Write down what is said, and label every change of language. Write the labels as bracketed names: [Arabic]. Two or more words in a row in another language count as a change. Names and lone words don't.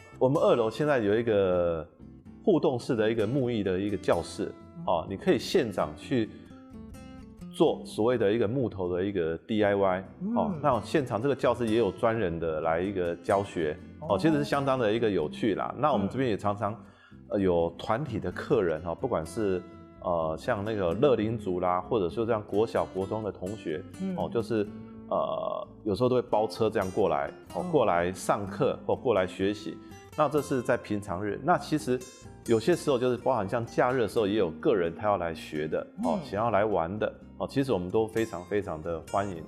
[Chinese] 我們2樓現在有一個互動式的一個木藝的一個教室，你可以現場去做所謂的一個木頭的一個 DIY，那現場這個教室也有專人的來一個教學，其實是相當的一個有趣啦。那我們這邊也常常有團體的客人，不管是像那个乐龄族啦，或者说这样国小国中的同学，就是有时候都会包车这样过来，过来上课或过来学习。那这是在平常日。那其实有些时候就是包含像假日的时候，也有个人他要来学的，想要来玩的，其实我们都非常非常的欢迎。